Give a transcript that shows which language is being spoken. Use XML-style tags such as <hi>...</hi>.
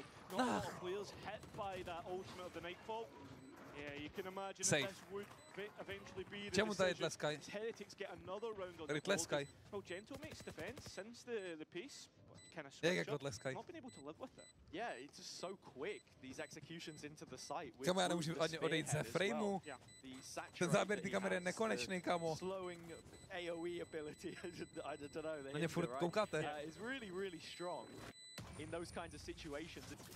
<en>Not a lot of players hit by that ultimate of the Nightfall. Yeah, you can imagine that this would eventually be the decision. Heretics get another round on the board. Well, Gentlemate's defense since the pace kind of switch up, not been able to live with it. Yeah, it's just so quick, these executions into the site.</en> <cs>Kamo, já nemůžu ani odejít ze frameu. Ten záběr ty kamery je nekonečný, kamo.</cs> <en>Slowing AoE ability, I don't know.</en> <cs>Na ně furt koukáte.</cs> <en>It's really, really strong in those kinds of situations.</en>